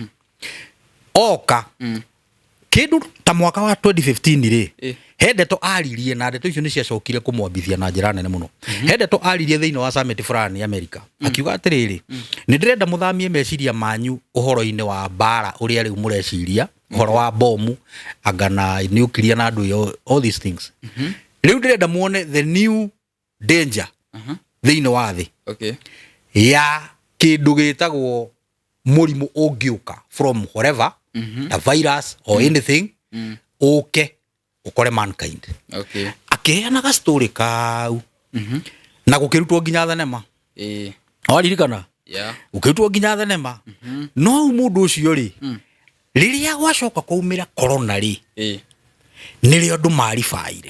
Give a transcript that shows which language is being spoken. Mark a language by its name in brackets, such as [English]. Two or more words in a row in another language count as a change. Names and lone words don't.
[Kikuyu] Oka kĩndũ ta mwaka wa 2015 rĩ he ndeto aririe na ndeto icio nĩ ciacokire kũmwambithia na njĩra nene mũno. He ndeto aririe thĩinĩ wa summit fulani America akiuga atĩrĩrĩ nĩ ndĩrenda mũthamie meciria manyu ũhoro-inĩ wa mbara ũrĩa rĩu mũreciria ũhoro wa bomu agana nuclear na andũ [English] all these things. [Kikuyu] Rĩu ndĩrenda muone [English] the new danger [Kikuyu] thĩinĩ wa thĩ ya kĩndũ gĩtagwo mũrimũ ũngĩũka [English] from whatever a virus or anything [Kikuyu] ũke ukore mankind. Akĩheanaga story kau na gũkĩrutwo nginya thenema. Waririkana gũkĩrutwo nginya thenema. No mũndũ ũcio rĩ rĩrĩa gwacoka kwaumĩra corona rĩ nĩrĩo andũ maribaire